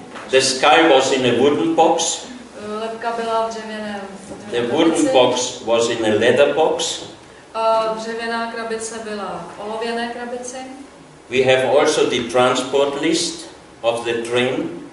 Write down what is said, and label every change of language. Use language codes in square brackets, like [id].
[en] The skull was in a wooden box. [cs] Lebka byla v dřevěné. [en] The wooden box was in a leather box. [cs] Dřevěná krabice byla v olověné krabici. [en] We have also the transport list of the train.